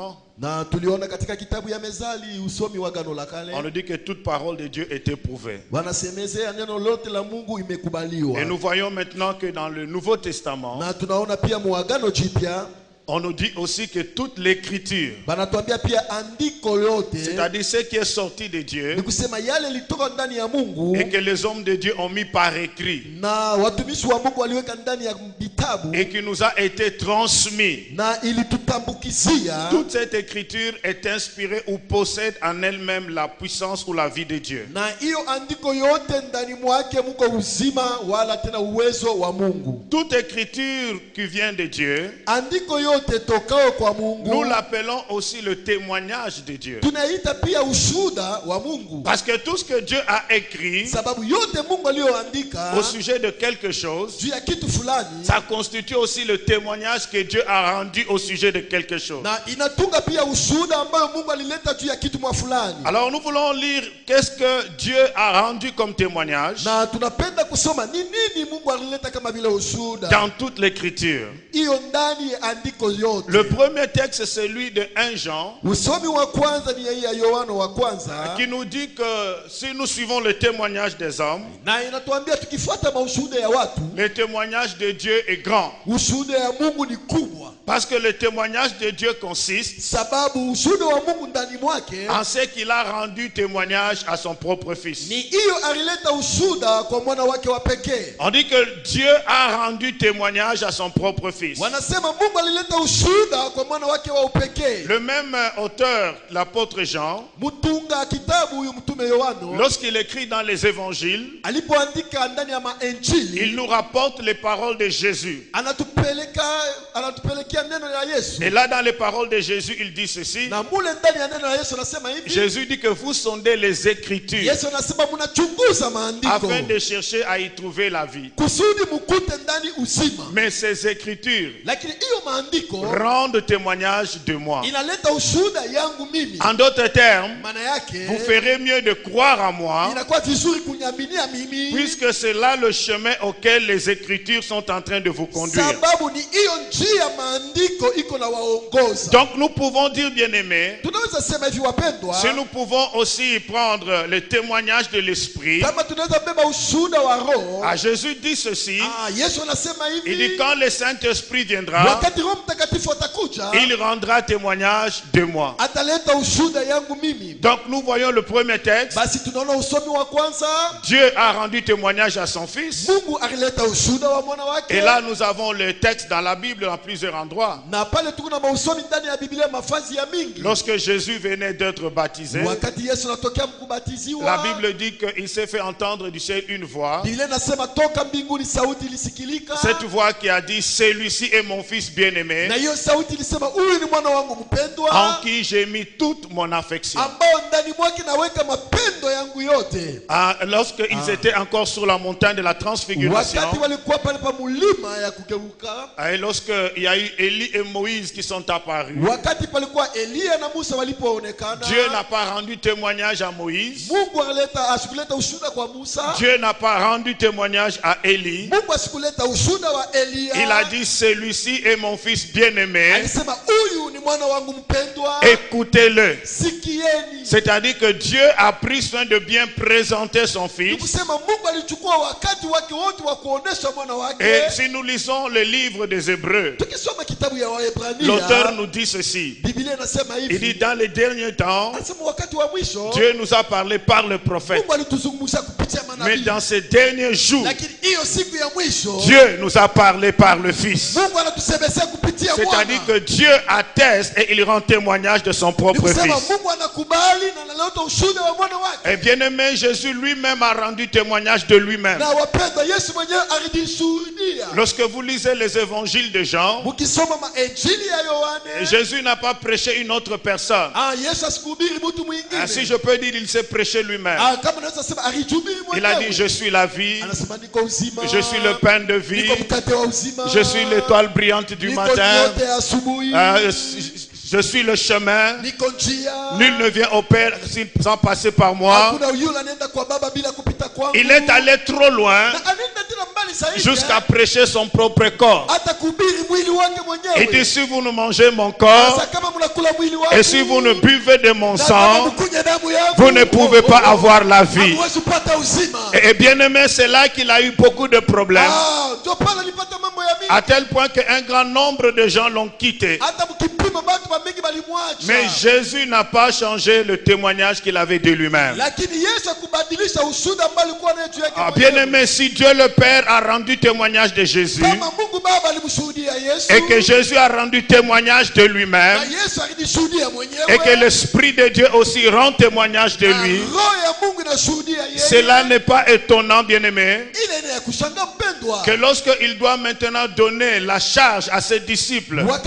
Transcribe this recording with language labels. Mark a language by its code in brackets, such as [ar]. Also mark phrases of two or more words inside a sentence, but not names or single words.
[fr] On nous dit que toute parole de Dieu est éprouvée. Et nous voyons maintenant que dans le Nouveau Testament, On nous dit aussi que toute l'écriture, [sw] banatuambia pia andiko yote, [fr] c'est-à-dire ce qui est sorti de Dieu [sw] ni kusema yale litoka ndani ya Mungu [fr] et que les hommes de Dieu ont mis par écrit [sw] na watumishi wa Mungu waliweka ndani ya vitabu [fr] et qui nous a été transmis. [sw] na ilitutambukizia. [fr] Toute cette écriture est inspirée ou possède en elle-même la puissance ou la vie de Dieu. [sw] Na hiyo andiko yote ndani mwake muko uzima wala tena uwezo wa Mungu. [fr] Toute écriture qui vient de Dieu, [sw] Andiko yote tokao kwa Mungu, [fr] nous l'appelons aussi le témoignage de Dieu. [sw] tunaita pia ushuhuda wa Mungu. [fr] Parce que tout ce que Dieu a écrit [sw] Sababu yote Mungu aliyoandika [fr] au sujet de quelque chose, [sw] juu ya kitu fulani, [fr] ça constitue aussi le témoignage que Dieu a rendu au sujet de quelque chose. [sw] na inatunga pia ushuhuda ambayo Mungu alileta juu ya kitu mwa fulani. [fr] Alors nous voulons lire qu'est-ce que Dieu a rendu comme témoignage [sw] Na tunapenda kusoma ni nini Mungu alileta kama vile ushuhuda [fr] dans toute l'écriture. [sw] hiyo ndani ya andiko yote. [fr] Le premier texte, c'est celui de 1 Jean, [sw] Usomi wa kwanza ni ya Yohana wa kwanza, [fr] qui nous dit que si nous suivons le témoignage des hommes, [sw] na inatuambia tukifuata maushuhuda ya watu, [fr] le témoignage de Dieu est grand. [sw] ushuhuda ya Mungu ni kubwa. [fr] Parce que le témoignage de Dieu consiste [sw] Sababu ushuhuda wa Mungu ndani mwake [fr] en ce qu'il a rendu témoignage à son propre Fils. [sw] ni hiyo alileta ushuhuda kwa mwana wake wa pekee. [fr] On dit que Dieu a rendu témoignage à son propre Fils. [sw] Wanasema Mungu alileta ushuhuda kwa mwana wake wa upekee. [fr] Le même auteur, l'apôtre Jean, [sw] Mtunga kitabu huyu mtume Yohana [fr] lorsqu'il écrit dans les évangiles, [sw] alipoandika ndani ya maenjili, [fr] il nous rapporte les paroles de Jésus. [sw] anatupelekea neno la Yesu. [fr] Et là, dans les paroles de Jésus, il dit ceci. [sw] Na mule ndani ya neno la Yesu anasema hivi. [fr] Jésus dit que vous sondez les Écritures [sw] Yesu anasema mnachunguza maandiko [fr] afin de chercher à y trouver la vie. [sw] kusudi mukute ndani uzima. [fr] Mais ces Écritures [sw] Lakini hiyo maandiko [fr] rendent témoignage de moi. [sw] inaleta ushuhuda yangu mimi. [fr] En d'autres termes, [sw] Maana yake [fr] vous ferez mieux de croire à moi, [sw] inakuwa vizuri kunyaminia mimi, [fr] puisque c'est là le chemin auquel les Écritures sont en train de vous conduire. [sw] sababu ni hiyo njia maandiko iko na waongoza. [fr] Donc nous pouvons dire, bien-aimés, [sw] Tunaweza sema hivi wapendwa, [fr] si nous pouvons aussi prendre le témoignage de l'Esprit. [sw] kama tunaweza beba ushuhuda wa Roho. [fr] Jésus dit ceci, [sw] Yesu anasema [fr] il dit [sw] hivi, [fr] quand le Saint-Esprit viendra, [sw] wakati Roho Mtakatifu atakuja, [fr] il rendra témoignage de moi. [sw] ataleta ushuhuda yangu mimi. [fr] Donc nous voyons le premier texte, [sw] Basi tunaona usomi wa kwanza, [fr] Dieu a rendu témoignage à son Fils. [sw] Mungu alileta ushuhuda wa mwana wake. [fr] Et là nous avons le texte dans la Bible dans plusieurs endroits. [sw] Na pale tuko na mausomi ndani ya Biblia mafazi ya mingi. [fr] Lorsque Jésus venait d'être baptisé, [sw] Wakati Yesu anatokea mkubatiziwa, [fr] la Bible dit qu'il s'est fait entendre du ciel une voix. [sw] Biblia inasema toka mbinguni sauti ilisikilika. [fr] Cette voix qui a dit, celui-ci est mon Fils bien-aimé, [sw] Na hiyo sauti ilisema huyu ni mwana wangu mpendwa, [fr] en qui j'ai mis toute mon affection. [sw] ambao ndani mwake naweka mapendo yangu yote. [fr] Lorsqu'ils étaient encore sur la montagne de la transfiguration, [sw] Wakati walikuwa pale pa mulima ya kugeuka, [fr] et lorsqu'il y a eu Élie et Moïse qui sont apparus, [sw] wakati palikuwa Elia na Musa walipoonekana, [fr] Dieu n'a pas rendu témoignage à Moïse. [sw] Mungu asikuleta ushuhuda kwa Musa. [fr] Dieu n'a pas rendu témoignage à Élie. [sw] Mungu asikuleta ushuhuda wa Elia. [fr] Il a dit, celui-ci est mon Fils bien-aimé, [sw] Alisema huyu ni mwana wangu mpendwa, [fr] écoutez-le. [sw] sikieni. [fr] C'est-à-dire que Dieu a pris soin de bien présenter son Fils. [sw] Kusema Mungu alichukua wakati wake wote wa kuonesha mwana wake. [fr] Et si nous lisons le livre des Hébreux, [sw] Tukisoma kitabu ya Waebrania, [fr] l'auteur nous dit ceci. [sw] Biblia inasema hivi. [fr] Il dit, dans les derniers temps, [sw] Anasema wakati wa mwisho, [fr] Dieu nous a parlé par le prophète. [sw] Mungu alituzungumzia kupitia manabii. [fr] Mais dans ces derniers jours, [sw] Lakini hiyo siku ya mwisho, [fr] Dieu nous a parlé par le Fils. [sw] Mungu anatusemesha kupitia mwana. [fr] C'est-à-dire que Dieu atteste et il rend témoignage de son propre [sw] Nikusema [fr] Fils. [sw] Mungu anakubali na analeta ushuhuda wa mwana wake. [fr] Et bien aimé, Jésus lui-même a rendu témoignage de lui-même. [sw] Na wapendwa, Yesu mwenyewe alijishuhudia. [fr] Lorsque vous lisez les évangiles de Jean, [sw] Mukisoma maenjili ya Yohane, [fr] Jésus n'a pas prêché une autre personne. [sw] Yesu asikuhubiri mtu mwingine. [fr] Si je peux dire, il s'est prêché lui-même. [sw] Kama naweza sema alijihubiri [fr] Il a [sw] mwenyewe. [fr] dit, je suis la vie, [sw] Anasema niko uzima. [fr] je suis le pain de vie, [sw] Niko mkate wa uzima. [fr] je suis l'étoile brillante du [sw] Niko [fr] matin, [sw] nyote ya asubuhi. [fr] je suis le chemin. [sw] Niko njia. [fr] Nul ne vient au Père sans passer par moi. [sw] Hakuna yule anaenda kwa Baba bila kupita kwangu. [fr] Il est allé trop loin [sw] Na anaenda tena mbali zaidi. [fr] jusqu'à prêcher son propre corps. [sw] Hata kuhubiri mwili wake mwenyewe. [fr] Il dit, si vous ne mangez mon corps [sw] Sasa kama mnakula mwili wangu, [fr] et si vous ne buvez de mon [sw] na kama [fr] sang, [sw] mkunywa damu yangu, [fr] vous ne pouvez pas avoir la vie. [sw] hamwezi kupata uzima. [fr] Et bien aimé, c'est là qu'il a eu beaucoup de problèmes. [sw] Ndio pale alipata mambo ya mingi. [fr] À tel point qu'un grand nombre de gens l'ont quitté. Mais Jésus n'a pas changé le témoignage qu'il avait de lui-même. Bien-aimé, si Dieu le Père a rendu témoignage de Jésus et que Jésus a rendu témoignage de lui-même et que l'Esprit de Dieu aussi rend témoignage de lui, cela n'est pas étonnant, bien-aimé, que lorsqu'il doit maintenant donner la charge à ses disciples